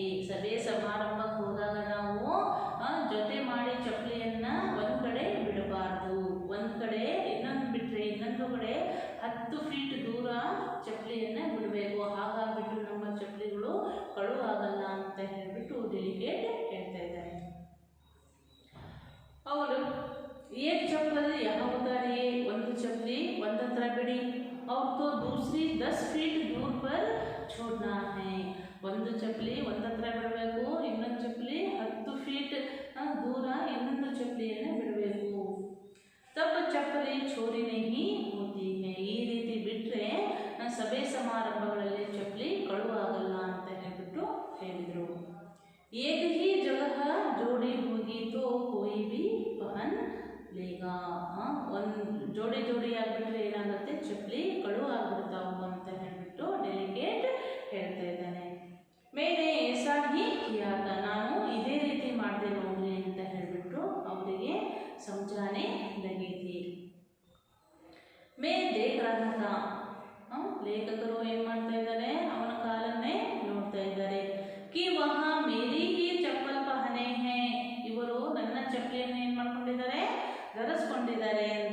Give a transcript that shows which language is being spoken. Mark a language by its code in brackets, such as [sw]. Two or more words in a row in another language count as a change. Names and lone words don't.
[kn] ಸಭೆ ಸಮಾರಂಭಕ್ಕೆ ಹೋದಾಗ ನಾವು ಜೊತೆ ಮಾಡಿ ಚಪ್ಪಲಿಯನ್ನ ಒಂದ್ ಕಡೆ ಬಿಡಬಾರ್ದು. ಒಂದ್ ಕಡೆ ಇನ್ನೊಂದು ಬಿಟ್ರೆ ಇನ್ನೊಂದು ಕಡೆ 10 ಫೀಟ್ ದೂರ ಚಪ್ಪಲಿಯನ್ನ ಬಿಡಬೇಕು. ಹಾಗಾಗ್ಬಿಟ್ಟು ನಮ್ಮ ಚಪ್ಪಲಿಗಳು ಕಳುವಾಗಲ್ಲ ಅಂತ ಹೇಳ್ಬಿಟ್ಟು ಡೆಲಿಗೇಟ್ ಹೇಳ್ತಾ ಇದ್ದಾರೆ. [hi] ಅವರು एक चप्पल यहाँ उतारिए, [kn] ಒಂದು ಚಪ್ಪಲಿ ಒಂದ್ ಹತ್ರ ಬಿಡಿ. [hi] और तो दूसरी 10 फीट दूर पर छोड़ना है. [kn] ಒಂದು ಚಪ್ಪಲಿ ಒಂದ್ ಹತ್ರ ಬಿಡಬೇಕು, ಇನ್ನೊಂದು ಚಪ್ಪಲಿ 10 ಫೀಟ್ ದೂರ ಇನ್ನೊಂದು ಚಪ್ಪಲಿಯನ್ನು ಬಿಡಬೇಕು. [hi] तब चप्पली छोरी नहीं होती है. [kn] ಈ ರೀತಿ ಬಿಟ್ರೆ ಸಭೆ ಸಮಾರಂಭಗಳಲ್ಲಿ ಚಪ್ಪಲಿ ಕಳುವಾಗಲ್ಲ ಅಂತ ಹೇಳ್ಬಿಟ್ಟು ಹೇಳಿದರು. [hi] एक ही जगह जोड़ी होगी तो कोई भी पहन लेगा. [kn] ಒಂದು ಜೋಡಿ ಜೋಡಿ ಆಗಿಬಿಟ್ರೆ ಏನಾಗುತ್ತೆ, ಚಪ್ಪಲಿ ಕಳುವಾಗ್ಬಿಡ್ತಾವು ಅಂತ ಹೇಳ್ಬಿಟ್ಟು ಡೆಲಿಗೇಟ್ ಹೇಳ್ತಾ ಇದ್ದಾನೆ. [hi] मैंने ऐसा ही किया था, [kn] ನಾನು ಇದೇ ರೀತಿ ಮಾಡಿದೆ ನೋಡ್ರಿ ಅಂತ ಹೇಳ್ಬಿಟ್ಟು ಅವರಿಗೆ [hi] समझाने लगी थी. मैं देख रहा था, [kn] ಲೇಖಕರು ಏನು ಮಾಡ್ತಾ ಇದ್ದಾರೆ, ಅವನ ಕಾಲನ್ನೇ ನೋಡ್ತಾ ಇದ್ದಾರೆ. [hi] कि वहाँ मेरी ही चप्पल पहने हैं, [kn] ಇವರು ನನ್ನ ಚಪ್ಪಲಿಯನ್ನು ಏನು ಮಾಡ್ಕೊಂಡಿದ್ದಾರೆ, ಧರಿಸ್ಕೊಂಡಿದ್ದಾರೆ.